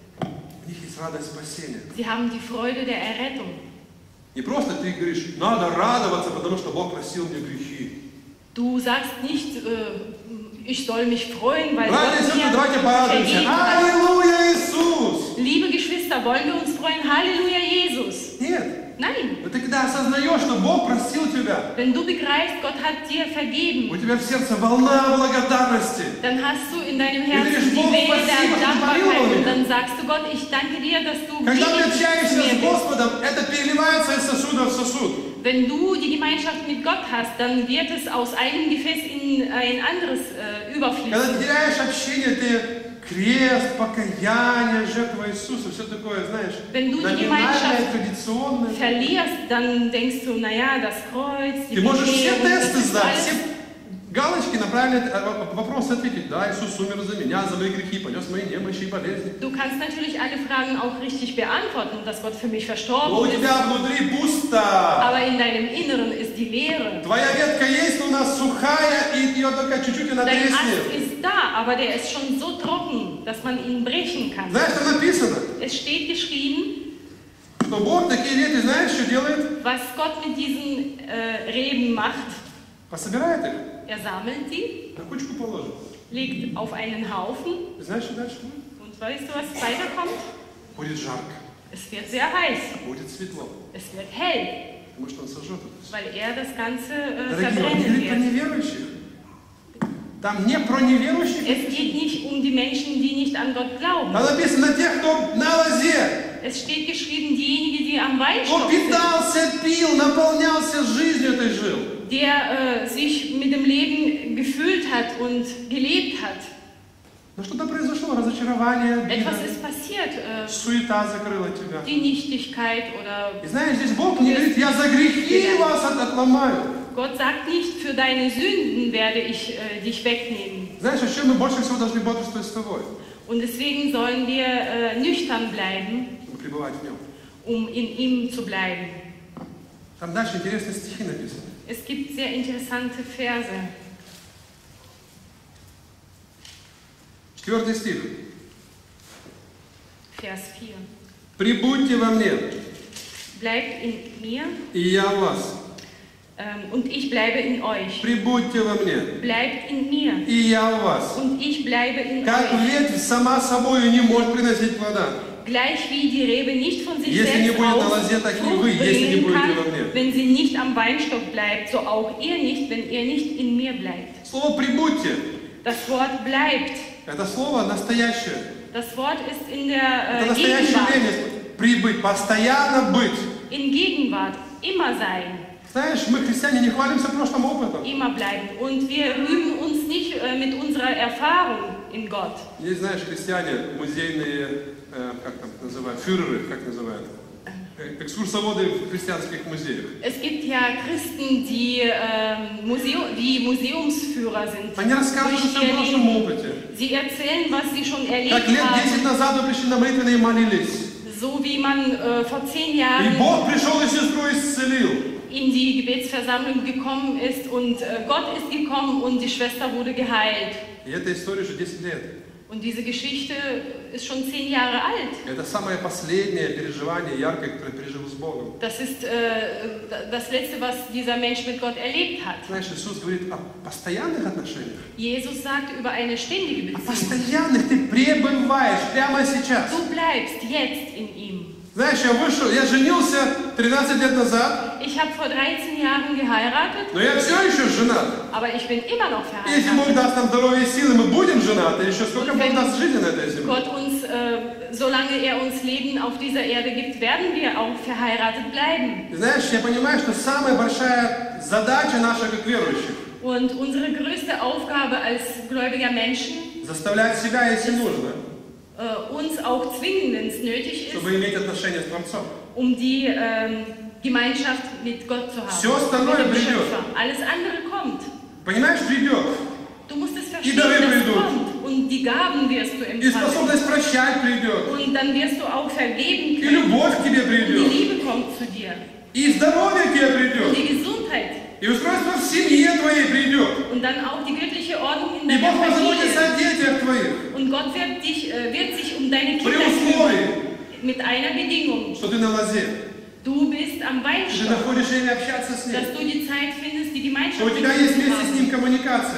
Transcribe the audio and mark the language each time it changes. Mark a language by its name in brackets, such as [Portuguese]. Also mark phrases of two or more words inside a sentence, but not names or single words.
[Russian] у них есть радость спасения. [German] sie haben die Freude der Errettung. [Russian] Не просто ты говоришь, надо радоваться, потому что Бог простил мне грехи. [German] Du sagst nicht, ich soll mich freuen, weil [Russian] Братья и [German] Gott [Russian] сестры, [German] mir [Russian] давайте порадуемся. [German] vergeben hat. [Russian] Аллилуйя, Иисус! [German] Liebe Geschwister, wollen wir uns freuen? Halleluja, Jesus! [Russian] Нет. [German] Nein, [Russian] Но ты когда осознаешь, что Бог простил тебя, [German] wenn du begreifst, Gott hat dir vergeben, [Russian] у тебя в сердце волна благодарности. [German] dann hast du in deinem [Russian] говоришь, [German] Herzen die [Russian] Бог, [German] Welle [Russian] спасибо, [German] der [Russian] что [German] Dankbarkeit [Russian] помиловал [German] und [Russian] меня. [German] dann sagst du Gott, ich danke dir, dass du [Russian] Когда ты [German] gnädig zu [Russian] общаешься [German] mir [Russian] с [German] bist. [Russian] Господом, это переливается из сосуда в сосуд. [German] Wenn du die Gemeinschaft mit Gott hast, dann wird es aus einem Gefäß in ein anderes [Russian] Когда ты [German] überfließen. [Russian] теряешь общение, ты крест, покаяние, жертва Иисуса, все такое, знаешь, [German] Wenn du die [Russian] номинальное, [German] Gemeinschaft [Russian] традиционное. [German] verlierst, dann denkst du, naja, das Kreuz, die [Russian] Ты можешь все [German] Bekehrung, das [Russian] тесты [German] ist [Russian] сдать, [German] alles. [Russian] все галочки на правильные вопросы ответить. Да, Иисус умер за меня, за мои грехи, понес мои немощи и болезни. [German] Du kannst natürlich alle Fragen auch richtig beantworten, dass Gott für mich [Russian] Но у [German] verstorben ist. [Russian] тебя внутри пусто. [German] Aber in deinem Inneren ist die Leere. [Russian] Твоя ветка есть, но у нас сухая, и ее только чуть-чуть она [German] Dein Ast [Russian] треснет. [German] ist da, aber der ist schon so trocken, dass man ihn brechen kann. [Russian] Знаешь, что написано? [German] Es steht geschrieben, [Russian] Что Бог такие ветви, знаешь, что делает? [German] was Gott mit diesen Reben macht. [Russian] Пособирает их, [German] Er sammelt sie, [Russian] на кучку положит. [German] legt auf einen Haufen [Russian] И знаешь, что дальше будет? [German] und weißt du, was weiterkommt? [Russian] Будет жарко, [German] Es wird sehr heiß, [Russian] будет светло, [German] es wird hell, [Russian] потому что Он сожжет это. [German] weil er das Ganze [Russian] Дорогие, он не [German] verbrennen [Russian] говорит про [German] wird. [Russian] неверующих. Там не про неверующих. [German] Es geht nicht um die Menschen, die nicht an Gott glauben. [Russian] Там написано тех, кто на лозе. [German] Es steht geschrieben, diejenigen, die am [Russian] Кто [German] Weinstock sind, [Russian] питался, пил, наполнялся жизнью этой жил. [German] der sich mit dem Leben gefüllt hat und gelebt hat. [Russian] Но что-то произошло, разочарование, [German] Etwas [Russian] обида, [German] ist passiert, [Russian] суета закрыла тебя. [German] die Nichtigkeit oder [Russian] И знаешь, здесь Бог не говорит, я за грехи вас отломаю. [German] Gott sagt nicht, für deine Sünden werde ich dich wegnehmen. [Russian] Знаешь, о чем мы больше всего должны бодрствовать с тобой? [German] Und deswegen sollen wir nüchtern bleiben, [Russian] Чтобы пребывать в нем. [German] um in ihm zu bleiben. [Russian] Там дальше интересные стихи написаны. [German] Es gibt sehr interessante Verse. [Russian] 4 стих. [German] Vers 4. [Russian] Прибудьте во мне, [German] Bleibt in mir [Russian] и я в вас. [German] Und ich bleibe in euch. [Russian] Прибудьте во мне, [German] Bleibt in mir [Russian] и я в вас. [German] und ich bleibe in [Russian] Как [German] euch. [Russian] ветвь сама собою не может приносить плода. [German] Gleich wie die Rebe nicht von sich [Russian] Если не [German] selbst [Russian] будет на [German] aus [Russian] лозе, так и [German] Frucht [Russian] вы, если не [German] bringen [Russian] будете [German] kann, [Russian] во мне. [German] wenn sie nicht am Weinstock bleibt, so auch ihr nicht, wenn ihr nicht in mir bleibt. [Russian] Слово «прибудьте» [German] Das Wort bleibt. – [Russian] это слово настоящее. [German] Das Wort ist in [Russian] Это [German] der [Russian] настоящее [German] Gegenwart. [Russian] время. Прибыть, постоянно быть. [German] In Gegenwart. Immer sein. [Russian] Знаешь, мы, христиане, не хвалимся прошлым опытом. [German] Immer bleiben. Und wir rühmen uns nicht mit unserer Erfahrung in Gott. [Russian] Есть, знаешь, христиане, музейные, как там называют, фюреры, как называют, экскурсоводы в христианских музеях. [German] Es gibt ja Christen, die Museumsführer sind. [Russian] Они рассказывают о [German] Durch [Russian] своем [German] ihr [Russian] прошлом [German] Leben. [Russian] опыте. [German] Sie erzählen, was sie schon [Russian] Как [German] erlebt [Russian] лет [German] haben. [Russian] 10 назад вы пришли на молитвенные и молились. [German] So wie man vor 10 [Russian] И [German] Jahren [Russian] Бог пришел и сестру исцелил. [German] in die Gebetsversammlung gekommen ist und Gott ist gekommen und die Schwester wurde geheilt. [Russian] И эта история уже 10 лет. [German] Und diese Geschichte ist schon 10 Jahre alt. [Russian] Это самое последнее переживание яркое, которое пережил с Богом. [German] Das ist das Letzte, was dieser Mensch mit Gott erlebt hat. [Russian] Знаешь, Иисус говорит о постоянных отношениях. [German] Jesus sagt über eine ständige [Russian] О [German] Beziehung. [Russian] постоянных ты пребываешь прямо сейчас. [German] Du bleibst jetzt in ihm. [Russian] Знаешь, я женился 13 лет назад, [German] Ich habe vor 13 Jahren geheiratet, [Russian] но я все еще женат. [German] aber ich bin immer noch [Russian] Если Бог [German] verheiratet. [Russian] даст нам здоровье и силы, мы будем женаты. Еще сколько Бог даст жизни на этой земле. [German] Gott uns, solange er uns Leben auf dieser Erde gibt, werden wir auch verheiratet bleiben. [Russian] И знаешь, я понимаю, что самая большая задача наша, как верующих, [German] Und unsere größte Aufgabe als gläubiger Menschen, [Russian] заставлять себя, если нужно, [German] uns auch zwingen, wenn es nötig ist, [Russian] чтобы иметь отношения с Творцом. [German] um die Gemeinschaft mit Gott zu haben. [Russian] Все остальное [German] Mit dem [Russian] придет. [German] Schöpfer. Alles andere kommt. [Russian] Понимаешь, придет. [German] Du musst es verstehen, [Russian] дары [German] das [Russian] придут. [German] kommt. Und die Gaben wirst du [Russian] И [German] empfangen. [Russian] способность прощать придет. [German] Und dann wirst du auch vergeben [Russian] И [German] können. [Russian] любовь к тебе [German] Und die [Russian] придет. [German] Liebe kommt zu dir. [Russian] И здоровье к тебе [German] Und [Russian] придет. [German] die Gesundheit. [Russian] И устройство в семье твоей придет. [German] Und dann auch die göttliche Ordnung in [Russian] И [German] deiner [Russian] Бог позаботится [German] Familie. [Russian] о детях твоих. [German] Und Gott wird sich um deine [Russian] При [German] Kinder [Russian] условии, [German] kümmern. Mit einer Bedingung. [Russian] что ты на лозе. [German] Du bist am [Russian] Ты [German] Weinstock. [Russian] находишь время общаться с ним. [German] Dass du die Zeit findest, die Gemeinschaft [Russian] Что у [German] mit [Russian] тебя [German] ihm [Russian] есть [German] zu [Russian] вместе с ним [German] haben. [Russian] коммуникация.